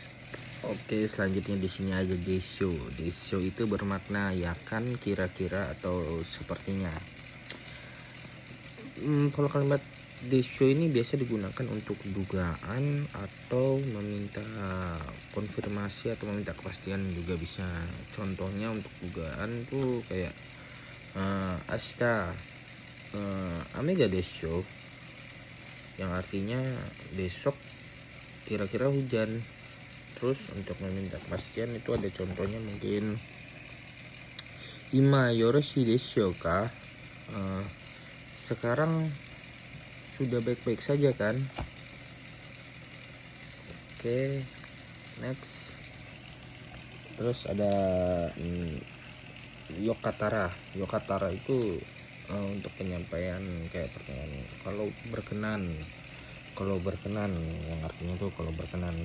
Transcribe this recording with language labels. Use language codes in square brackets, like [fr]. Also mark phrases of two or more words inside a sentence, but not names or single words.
[id] Oke, selanjutnya di sini ada desho. Desho itu bermakna ya kan, kira-kira, atau sepertinya. Kalau kalimat desho ini biasa digunakan untuk dugaan atau meminta konfirmasi atau meminta kepastian juga bisa. Contohnya untuk dugaan tuh kayak [ja] 明日雨がでしょう, [id] yang artinya besok kira-kira hujan. Terus untuk meminta kepastian itu ada contohnya, mungkin [ja] 今よろしいでしょうか, [id] sekarang sudah baik-baik saja kan. Oke, next. Terus ada yokatara. Yokatara itu untuk penyampaian kayak pertanyaan, kalau berkenan, yang artinya tuh kalau berkenan.